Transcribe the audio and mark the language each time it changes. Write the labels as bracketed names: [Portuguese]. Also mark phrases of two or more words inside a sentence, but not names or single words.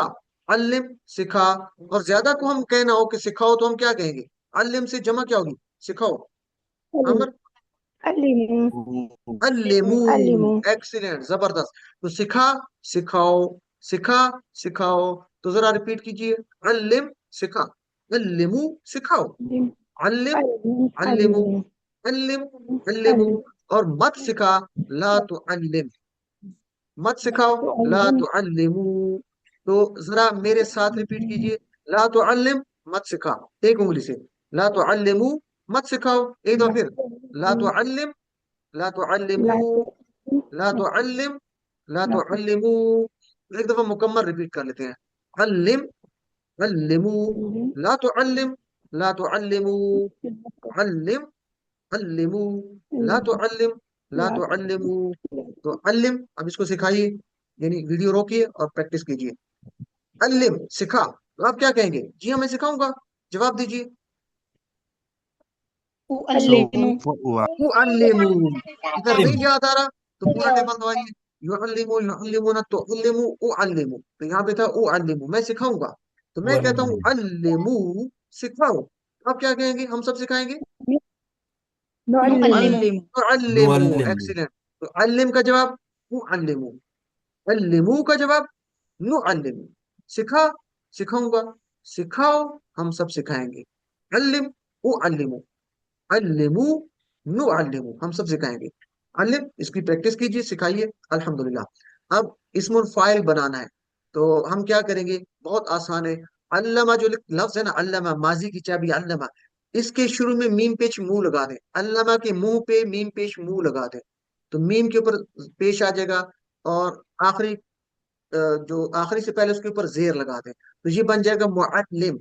[Hindi] अल्लिम सिखा। और ज्यादा को हम कहना हो कि सिखाओ, तो हम क्या कहेंगे? अल्लिम से जमा क्या होगी? सिखाओ। अमर अल्लिमु अल्लिमू, अल्लिमु एक्सीलेंट, जबरदस्त। तो सिखा, सिखाओ, सिखा, सिखाओ। तो जरा रिपीट कीजिए, अल्लिम सिखा, अल्लिमू सिखाओ, [Arabic] अल्लिम अल्लिमू, [Hindi] अल्लिमु [Arabic] علّم علّموا. [Hindi] और मत सिखा, [Arabic] لا تعلّم, [Hindi] मत सिखाओ, [Arabic] لا تعلّموا. [Hindi] तो जरा मेरे साथ रिपीट कीजिए, [Arabic] لا تعلّم, [Hindi] मत सिखा, एक उंगली से। [Arabic] لا تعلّموا, [Hindi] मत सिखाओ, एक दफा फिर। [Arabic] لا تعلّم، لا تعلّموا، لا تعلّم، لا تعلّموا. [Hindi] एक दफा मुकम्मल रिपीट कर लेते हैं, [Arabic] علّم علّموا، لا تعلّم، لا تعلّموا، علّم علّموا، لا تعلّم، لا تعلّموا. [Hindi] तो अल्लिम, अब इसको सिखाइए, यानी वीडियो रोकिए और प्रैक्टिस कीजिए। अल्लिम सिखा, तो आप क्या कहेंगे? जी हाँ मैं सिखाऊंगा, जवाब दीजिए। उअल्लिमु वो अल्लिमू, इधर नहीं याद आ रहा तो पूरा टेबल दबाइए। [Arabic] يعلّم يعلّمون, [Hindi] तो [Arabic] أعلّم أعلّم, [Hindi] तो यहाँ पे था उअल्लिमु, मैं सिखाऊंगा। तो मैं कहता हूँ अल्लिमू, सिखाओ। आप क्या कहेंगे? हम सब सिखाएंगे। नुअल्लिमु नुअल्लिमु अल्लिमु, एक्सीलेंट। तो अल्लिम का जवाब उअल्लिमु, अल्लिमू का जवाब नुअल्लिमु। सिखा, सिखाऊंगा, सिखाओ हम सब सिखाएंगे, [Arabic] علّم أعلّم، علّموا نعلّم, [Hindi] हम सब सिखाएंगे। अल्लिम, इसकी प्रैक्टिस कीजिए, सिखाइए, अल्हम्दुलिल्लाह। अब [Arabic] اسم الفاعل [Hindi] बनाना है, तो हम क्या करेंगे, बहुत आसान है। अल्लमा जो लफ्ज है ना, अल्लमा, माजी की चाबी अल्लमा, इसके शुरू में मीम पेश मुंह लगा दें, अल्लमा के मुंह पे मीम पेश मुंह लगा दें, तो मीम के ऊपर पेश आ जाएगा, और आखिरी जो आखिरी से पहले उसके ऊपर जेर लगा दें, तो ये बन जाएगा मुअल्लिम।